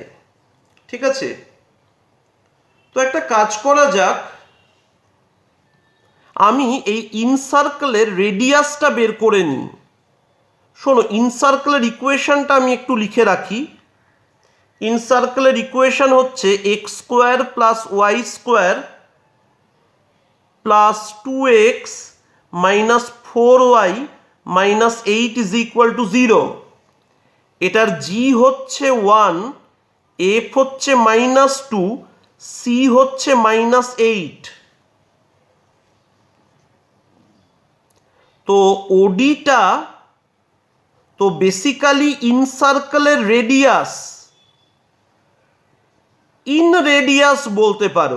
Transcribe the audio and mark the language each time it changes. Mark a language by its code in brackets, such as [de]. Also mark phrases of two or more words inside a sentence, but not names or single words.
[bn] ঠিক আছে, তো একটা কাজ করা যাক, আমি এই ইনসার্কেলের রেডিয়াসটা বের করে নিই। শোনো, ইনসার্কেলের ইকুয়েশনটা আমি একটু লিখে রাখি। ইনসার্কেলের ইকুয়েশন হচ্ছে [en] x² plus y² plus 2x minus 4y minus 8 is equal to 0. [bn] এটার g হচ্ছে 1, f হচ্ছে -2, c হচ্ছে -8। তো ওডিটা তো বেসিক্যালি ইনসার্কেলের রেডিয়াস, [en] in radius [bn] বলতে পারো।